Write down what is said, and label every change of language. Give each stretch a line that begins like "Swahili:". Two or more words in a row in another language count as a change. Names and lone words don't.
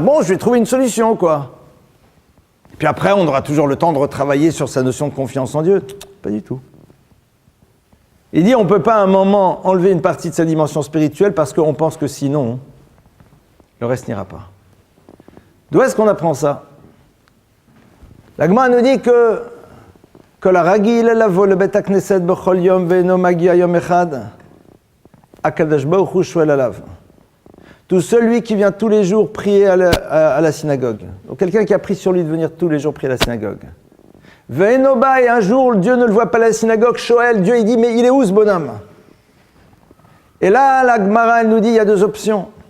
French: Bon, je vais trouver une solution, quoi. Et puis après, on aura toujours le temps de retravailler sur sa notion de confiance en Dieu. Pas du tout. Il dit, on ne peut pas à un moment enlever une partie de sa dimension spirituelle parce qu'on pense que sinon, le reste n'ira pas. D'où est-ce qu'on apprend ça? La Gemara nous dit que
Hebrew: הרגיל לבוא לבית הכנסת בכל יום ואינו מגיע יום אחד הקדוש ברוך הוא שואל עליו.
French: Tout celui qui vient tous les jours prier à la synagogue. Donc quelqu'un qui a pris sur lui de venir tous les jours prier à la synagogue.
Hebrew: ואינו בא,
French: et un jour Dieu ne le voit pas à la synagogue, Shoel, Dieu il dit mais il est où ce bonhomme? Et là la Gemara elle nous dit il y a deux options.